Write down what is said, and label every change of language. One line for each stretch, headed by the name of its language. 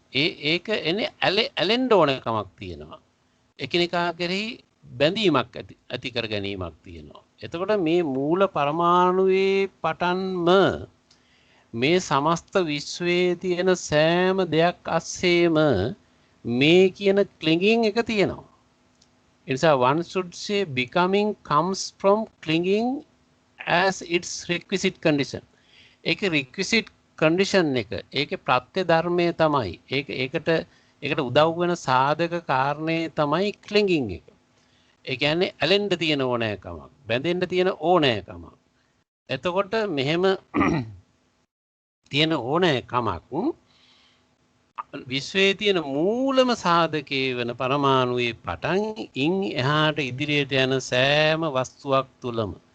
Sinhala: ඒක එන්නේ ඇලෙන්න ඕනකමක් තියෙනවා. එකිනෙකා කෙරෙහි බැඳීමක් ඇති කර ගැනීමක් තියෙනවා. එතකොට මේ මූල පරමාණුවේ පටන්ම මේ සමස්ත විශ්වයේ තියෙන සෑම දෙයක් අස්සේම මේ කියන clinging එක තියෙනවා. ඒ නිසා
English: one should say becoming comes from clinging as its requisite condition.
Sinhala: ඒක requisite condition එක. ඒකේ ප්‍රත්‍ය ධර්මයේ තමයි. ඒකට උදව් වෙන සාධක කාරණේ තමයි clinging එක. ඒ කියන්නේ ඇලෙන්න තියෙන ඕනෑකමක්, බැඳෙන්න තියෙන ඕනෑකමක්. එතකොට මෙහෙම තියෙන ඕනෑකමක් විශ්වයේ තියෙන මූලම සාධකයේ වෙන පරමාණුවේ පටන් ඉන් එහාට ඉදිරියට යන සෑම වස්තුවක් තුලම